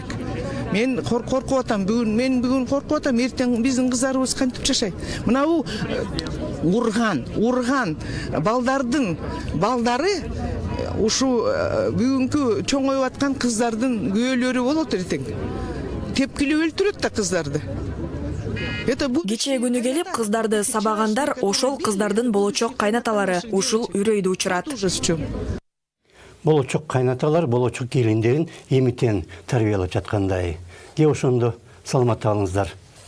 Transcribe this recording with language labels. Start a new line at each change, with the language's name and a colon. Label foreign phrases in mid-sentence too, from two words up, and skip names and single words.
Kyrgyz: Мен коркуп атам, бүгүн коркуп атам, эртең биздин кыздарыбыз кантип жашайт? Мына бул урган балдары ушу бүгүнкү чоңоюп аткан кыздардын күйөөлөрү болот эртең. Тепкилеп өлтүрөт да кыздарды.
Russian: Это будет...
Kyrgyz: Кечээ күнү келип кыздарды сабагандар ошол кыздардын болочок кайнаталары ушул үрөйдү учурат.
Russian: Ужас в чем.
Kyrgyz: Болочок кайнаталар, болочок келиндерин эмитен тарбиялап жаткандай. Ке ошондо саламатта алыңыздар.